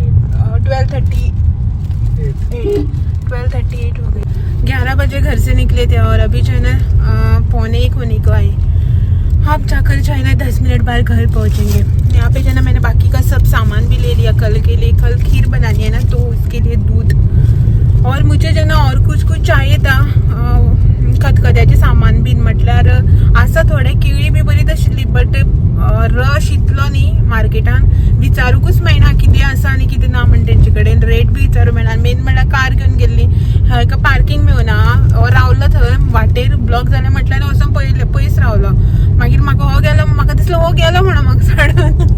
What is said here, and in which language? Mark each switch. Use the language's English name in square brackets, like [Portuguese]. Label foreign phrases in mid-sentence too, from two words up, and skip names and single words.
[Hindi] 12:38 हो गए 11 बजे घर से निकले थे और अभी जो है ना 12:45 होने को आए अब जाकर जो है ना 10 मिनट बाद घर पहुंचेंगे यहाँ पे जो है ना मैंने बाकी का सब सामान भी ले लिया कल के लिए कल खीर बनानी है ना तो उसके लिए दूध और मुझे जो ना और कुछ चाहिए था [Konkani] खतखत्याचे सामान बीन म्हटल्यार आसा थोडे केळी बी बरी तशिल्ली [English] but rush [Konkani] इतलो न्ही मार्केटान विचारूकूच मेळना कितें आसा आनी कितें ना म्हण तेंचे कडेन रेट बी विचारूं मेळना मेन म्हळ्यार कार घेवन गेल्ली हाका पार्किंग मेळना रावलो थंय वाटेर ब्लॉक जालें म्हटल्यार वचून पयस रावलो मागीर म्हाका दिसलो हो गेलो म्हणून म्हाका सडन